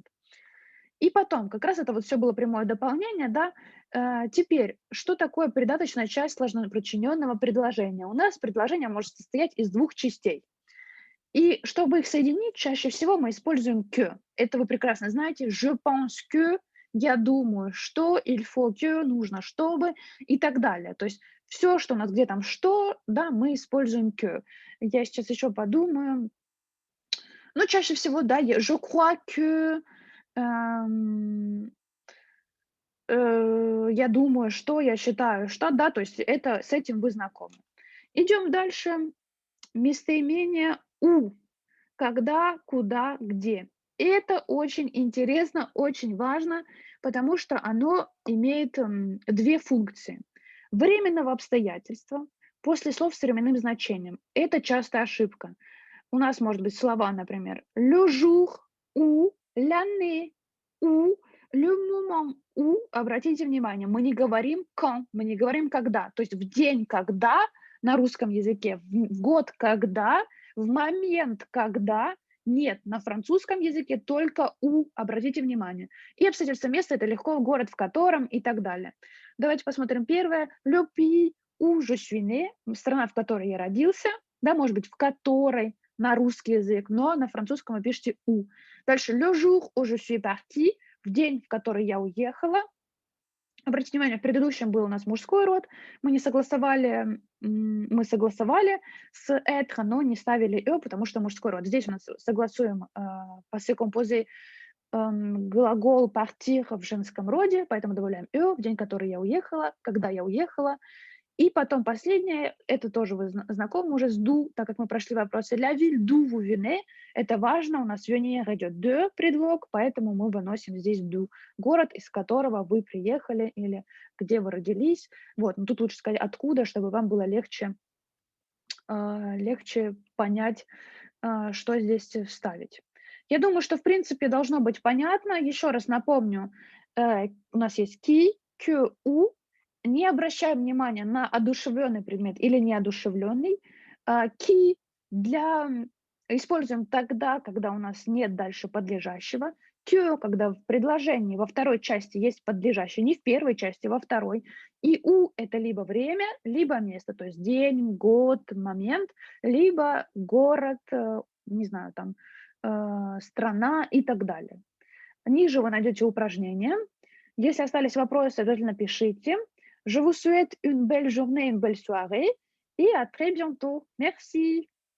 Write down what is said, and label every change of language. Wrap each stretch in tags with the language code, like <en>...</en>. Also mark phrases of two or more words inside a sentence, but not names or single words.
<ru>И потом, как раз это вот все было прямое дополнение, да. Теперь, что такое придаточная часть сложноподчиненного предложения? У нас предложение может состоять из 2 частей. И чтобы их соединить, чаще всего мы используем que. Это вы прекрасно знаете.</ru> <fr>Je pense que,</fr> <ru>я думаю, что,</ru> <fr>il faut que,</fr> <ru>нужно, чтобы и так далее. То есть все, что у нас где там что, да, мы используем que. Я сейчас еще подумаю. Ну, чаще всего, да,</ru> <fr>je crois que,</fr> <ru>эм, я думаю, что, я считаю, что, да, то есть это с этим вы знакомы. Идем дальше. Местоимение у. Когда, куда, где. И это очень интересно, очень важно, потому что оно имеет 2 функции. Временного обстоятельства после слов с временным значением. Это частая ошибка. У нас может быть слова, например,</ru> <fr>le jour où, l'année où, le moment où.</fr> <ru>Обратите внимание, мы не говорим quand, мы не говорим когда. То есть в день когда на русском языке, в год когда, в момент когда. Нет, на французском языке только у, обратите внимание. И обстоятельства места — это легко город, в котором и так далее. Давайте посмотрим первое.</ru> <fr>Le pays où je suis né,</fr> <ru>страна, в которой я родился, да, может быть, в которой, на русский язык, но на французском вы пишете у.</ru> <fr>Дальше le jour où je suis partie,</fr> <ru>в день, в который я уехала. Обратите внимание, в предыдущем был у нас мужской род, мы не согласовали, мы согласовали с être, но не ставили потому что мужской род. Здесь у нас согласуем</ru> <fr>passé composé,</fr> <ru>глагол partir в женском роде, поэтому добавляем в день, который я уехала, когда я уехала. И потом последнее, это тоже вы знакомы уже с d'où, так как мы прошли вопросы.</ru> <fr>La ville d'où vous venez,</fr> <ru>это важно, у нас venir идет de, предлог, поэтому мы выносим здесь d'où. Город, из которого вы приехали или где вы родились. Вот, но тут лучше сказать откуда, чтобы вам было легче понять, что здесь вставить. Я думаю, что в принципе должно быть понятно. Еще раз напомню, у нас есть</ru> <fr>qui, que, où.</fr> <ru>Не обращаем внимания на одушевленный предмет или неодушевленный. Qui используем тогда, когда у нас нет дальше подлежащего. Que, когда в предложении во второй части есть подлежащее, не в первой части, во второй. И у — это либо время, либо место, то есть день, год, момент, либо город, не знаю, там, страна и так далее. Ниже вы найдете упражнения. Если остались вопросы, обязательно пишите.</ru> <fr>Je vous souhaite une belle journée, une belle soirée et à très bientôt. Merci.</fr>